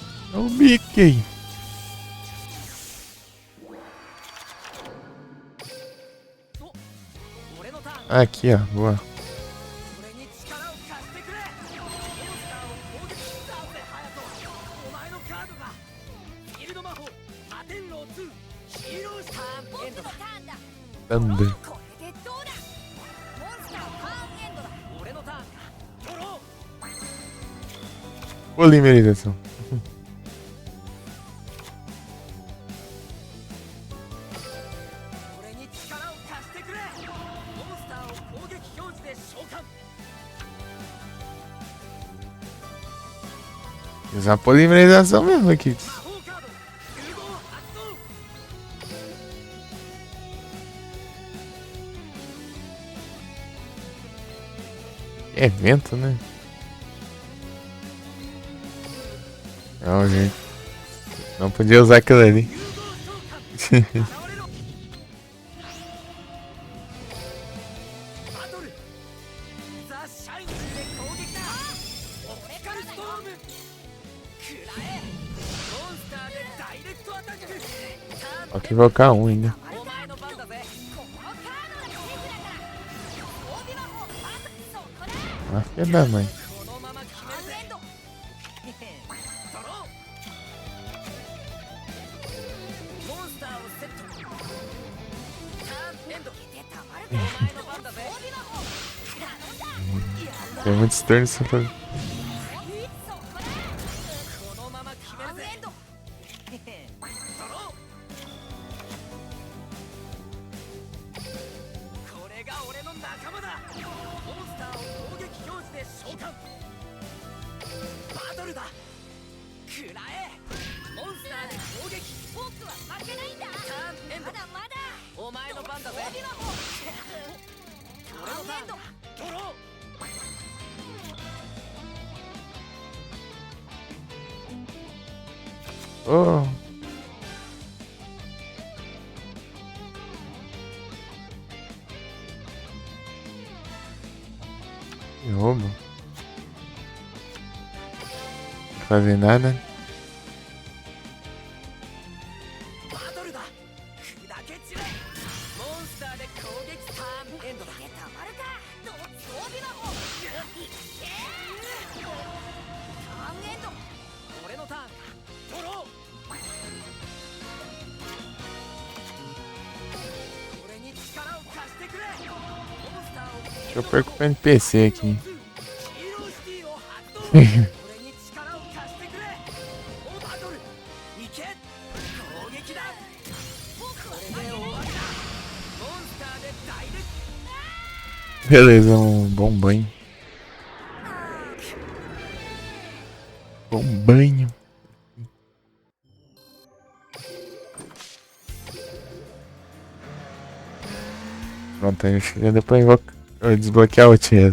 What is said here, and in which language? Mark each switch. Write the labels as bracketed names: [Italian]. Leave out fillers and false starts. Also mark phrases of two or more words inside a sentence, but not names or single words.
[Portuguese] É o Mickey. Aqui, ó. Boa. [Japanese] 俺に力を貸してくれ。モンスターを攻撃したぜ、ハヤト。お前のカードがフィールド魔法アテンロー2ヒーロースターエンドだ。ターンだ。 Thunder. これでどうだ。モンスターターンエンドだ。俺のターンか。ドロー。 [Portuguese] Polimerização. [Japanese] 俺に力を貸してくれ。モンスターを攻撃表示で召喚。 [Portuguese] Usar polimerização mesmo aqui. [Japanese] 魔法カード融合発動。 [Portuguese] É vento, né? Não, gente. Não podia usar aquilo ali. [Japanese] 現れろ。バトルザ・シャイニーで攻撃だ。オプティカルストーム食らえ。モンスターでダイレクトアタック。ターン [Portuguese] Só que invocar um ainda. [Japanese] お前の番だぜ。このカードがシェフだから装備魔法パートそこだ。 [Portuguese] Ah, filha da mãe. [Japanese] このまま決めるぜ。ターンエンド。ドロー。モンスターをセット。ターンエンド。お前の番だぜ。装備魔法頼んだ。 [Portuguese] Tem muitos turnos só pra... [Japanese] そこだ。このまま決めるぜ。ターンエンド。ドロー。これが俺の仲間だ。モンスターを攻撃表示で召喚。バトルだ。食らえ。モンスターで攻撃。僕は負けないんだ。ターンエンドま。だまだ。お前の番だぜ。装備魔法俺のターン。ドロー。 Oh. [Portuguese] Que roubo. Não fazer nada. [Japanese] バトルだ。砕け散れ。モンスターで攻撃ターンエンドだ。でたまるか。装備魔法いけ。ターンエンド。俺のターンか。ドロー。俺に力を貸してくれ。モンスターを [Portuguese] Acho que eu perco pro NPC aqui. [Japanese] ヒーローシティを発動。俺に力を貸してくれ。おバトル行け。攻撃だ。これで終わりだ。モンスターでダイレクト。 [Portuguese] Beleza, bom banho. Bom banho. Pronto, aí já deu pra desbloquear o Tiesa.